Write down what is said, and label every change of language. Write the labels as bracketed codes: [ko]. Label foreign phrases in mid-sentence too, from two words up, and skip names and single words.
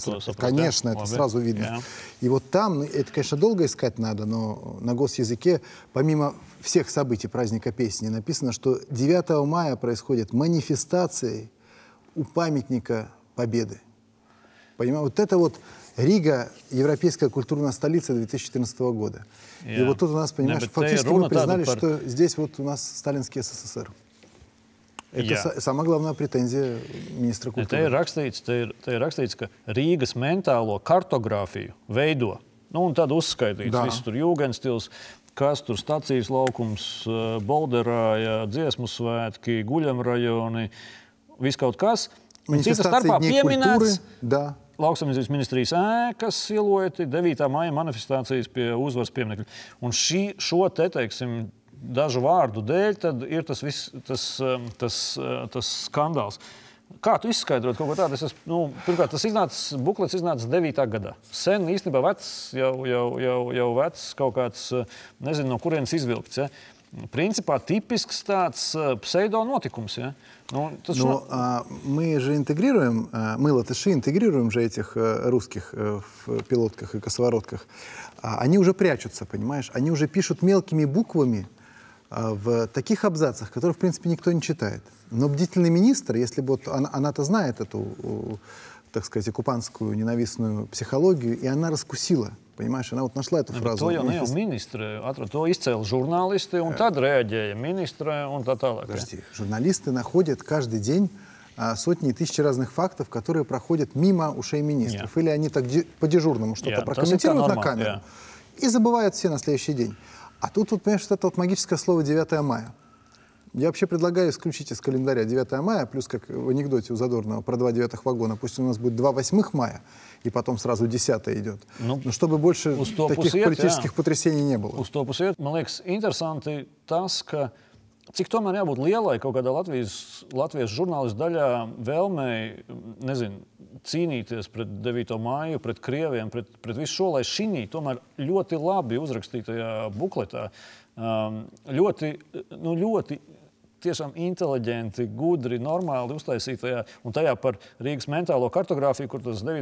[ru] Конечно, это сразу видно. И вот там, это, конечно, долго искать надо, но на госязыке, помимо всех событий праздника песни, написано, что 9 мая происходят манифестации у памятника Победы. Понимаете, вот это вот Рига, европейская культурная столица 2014 года. И вот тут у нас, понимаешь, фактически мы признали, что здесь вот у нас сталинский СССР. Это самая главная претензия министра культуры. [lv] Te ir rakstīts, ka Rīgas mentālo kartogrāfiju veido. Nu, un tad uzskaitīts viss tur Jūgenstils, kas tur stacijas laukums, Bolderāja, dziesmu svētki, guļamrajoni, viss kaut kas. Cita starpā pieminēts Lauksaimniecības ministrijas ēkas silojati, 9. maija manifestācijas pie uzvaras pieminekļa. Un šo te, teiksim, dažu vārdu dēļ, tad ir tas skandāls. Kā tu izskaidrot kaut ko tādu? Pirmkārt, tas buklets iznāca 9. gadā. Sen īstenībā vecs, jau vecs kaut kāds, nezinu, no kurienes izvilkts. Ja? Principā tipisks tāds pseidonotikums, ja? [ru] Мы же интегрируем, мы, латыши, интегрируем же этих русских в пилотках и косоворотках. Они уже прячутся, понимаешь? Они уже пишут мелкими буквами в таких абзацах, которые, в принципе, никто не читает. Но бдительный министр, если бы вот она-то знает эту, так сказать, оккупантскую ненавистную психологию, и она раскусила. Понимаешь, она вот нашла эту фразу. [lv] To jau ne jau ministri atrada, to izcēla žurnālisti, un tad reaģēja ministre, un tā tālāk. [ru] Подожди, журналисты находят каждый день сотни и тысячи разных фактов, которые проходят мимо ушей министров. Или они так по-дежурному что-то прокомментируют на камеру и забывают все на следующий день. А тут, понимаешь, это вот магическое слово 9 мая. Я вообще предлагаю исключить из календаря 9 мая, плюс как в анекдоте у Задорнова про 2 9 вагона. Пусть у нас будет 2 8 мая, и потом сразу 10 идет. Но чтобы больше таких политических потрясений не было. [lv] Uz to pusiet, man liekas, interesanti tas, ka cik tomēr jābūt lielai kaut kādā Latvijas žurnālistu daļā vēlmei, nezinu, cīnīties pret 9. māju, pret krieviem, pret visu šo, lai šī tomēr ļoti labi uzrakstītajā bukletā, ļoti tiešām inteliģenti, gudri, normāli uztaisītajā, un tajā par Rīgas mentālo kartogrāfiju, kur tas 9.